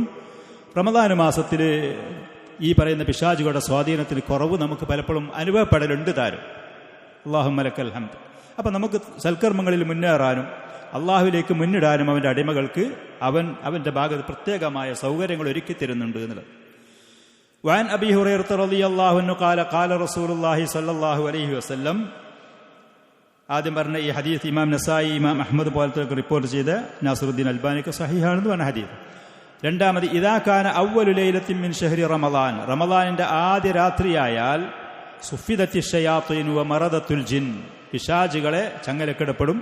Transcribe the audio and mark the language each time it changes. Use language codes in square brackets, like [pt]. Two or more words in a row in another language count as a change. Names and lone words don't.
[ml] റമദാൻ മാസത്തിൽ ഈ പറയുന്ന പിശാചുകളുടെ സ്വാധീനത്തിന് കുറവ് നമുക്ക് പലപ്പോഴും അനുഭവപ്പെടലുണ്ട് താരും. [ar] اللهم لك الحمد. [ml] അപ്പം നമുക്ക് സൽക്കർമ്മങ്ങളിൽ മുന്നേറാനും അള്ളാഹുവിലേക്ക് മുന്നിടാനും അവൻ്റെ അടിമകൾക്ക് അവൻ്റെ ഭാഗത്ത് പ്രത്യേകമായ സൗകര്യങ്ങൾ ഒരുക്കി തരുന്നുണ്ട് എന്നുള്ളത്. [ar] وعن أبي هريرة رضي الله عنه قال قال رسول الله صلى الله عليه وسلم. [ml] ആദ്യം പറഞ്ഞ ഈ ഹദീസ് ഇമാം നസായി, ഇമാം അഹ്മദ് പോലത്തെ റിപ്പോർട്ട് ചെയ്ത നാസിറുദ്ദീൻ അൽബാനിക്ക് സഹീഹാണെന്ന് പറഞ്ഞ ഹദീസ്. രണ്ടാമത്, [ar] إذا كان أول ليلة من شهر رمضان, [ml] റമദാനിന്റെ ആദ്യ രാത്രിയായാൽ [ar] صفدت الشياطين و مردة الجن, [ml] പിശാചുകളെ ചങ്ങലക്കിടപ്പെടും.